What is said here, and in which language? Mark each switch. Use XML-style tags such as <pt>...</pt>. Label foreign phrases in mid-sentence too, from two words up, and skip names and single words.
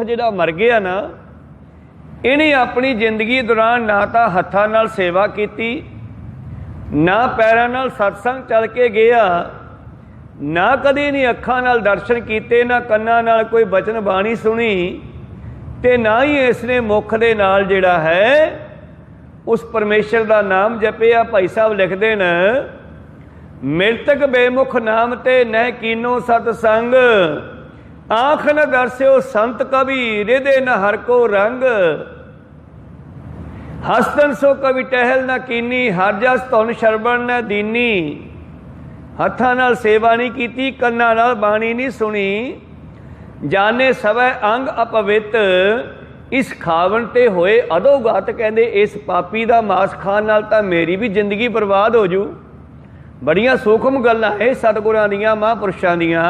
<pa>ਜਿਹੜਾ ਮਰ ਗਿਆ ਨਾ, ਇਹਨੇ ਆਪਣੀ ਜ਼ਿੰਦਗੀ ਦੌਰਾਨ ਨਾ ਤਾਂ ਹੱਥਾਂ ਨਾਲ ਸੇਵਾ ਕੀਤੀ, ਨਾ ਪੈਰਾਂ ਨਾਲ ਸਤਸੰਗ ਚੱਲ ਕੇ ਗਿਆ, ਨਾ ਕਦੇ ਨਹੀਂ ਅੱਖਾਂ ਨਾਲ ਦਰਸ਼ਨ ਕੀਤੇ, ਨਾ ਕੰਨਾਂ ਨਾਲ ਕੋਈ ਬਚਨ ਬਾਣੀ ਸੁਣੀ, ਤੇ ਨਾ ਹੀ ਇਸਨੇ ਮੁੱਖ ਦੇ ਨਾਲ ਜਿਹੜਾ ਹੈ ਉਸ ਪਰਮੇਸ਼ਰ ਦਾ ਨਾਮ ਜਪਿਆ। ਭਾਈ ਸਾਹਿਬ ਲਿਖਦੇ ਨੇ, ਮ੍ਰਿਤਕ ਬੇਮੁਖ ਨਾਮ ਤੇ ਨਹਿ ਕੀਨੋ ਸਤਸੰਗ। ਆਂਖ ਨ ਦਰਸਯੋ ਸੰਤ ਕਵਿ ਹਿਰਦੈ ਨ ਹਰ ਕੋ ਰੰਗ। ਹਸਤਨ ਸੋ ਕਵਿ ਟਹਲ ਨ ਕੀਨੀ ਹਰ ਜਸ ਧੁਨ ਸ਼ਰਬਣ ਨ ਦੀਨੀ। ਹੱਥਾਂ ਨਾਲ ਸੇਵਾ ਨਹੀਂ ਕੀਤੀ, ਕੰਨਾਂ ਨਾਲ ਬਾਣੀ ਨਹੀਂ ਸੁਣੀ, ਜਾਨੇ ਸਵੈ ਅੰਗ ਅਪਵਿਤ, ਇਸ ਖਾਵਨ ਤੇ ਹੋਏ ਅਧੋਗਤ। ਕਹਿੰਦੇ ਇਸ ਪਾਪੀ ਦਾ ਮਾਸ ਖਾਣ ਨਾਲ ਤਾਂ ਮੇਰੀ ਭੀ ਜ਼ਿੰਦਗੀ ਬਰਬਾਦ ਹੋ ਜੂ। ਬੜੀਆਂ ਸੂਖਮ ਗੱਲਾਂ ਹੈ ਸਤਗੁਰਾਂ ਦੀਆਂ, ਮਹਾਂਪੁਰਖਾਂ ਦੀਆਂ।</pa>